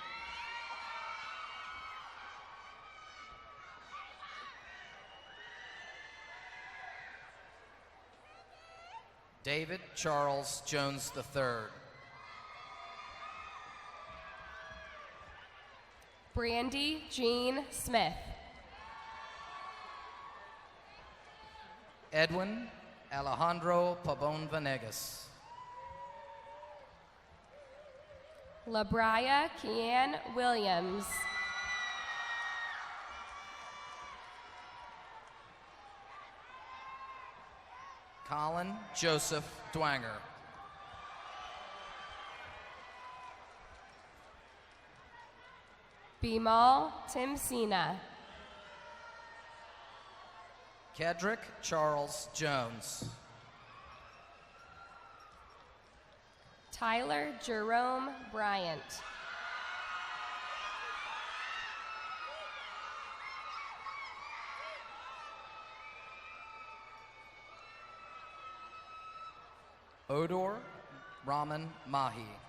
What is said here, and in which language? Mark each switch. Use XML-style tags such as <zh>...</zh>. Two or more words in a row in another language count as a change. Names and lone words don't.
<en>David Charles Jones III. Brandy Jean Smith. Edwin Alejandro Pabon Vanegas. Labria Kian Williams. Colin Joseph Dwanger. Bimal Timsina. Kedrick Charles Jones. Tyler Jerome Bryant. Odor Raman Mahi.</en>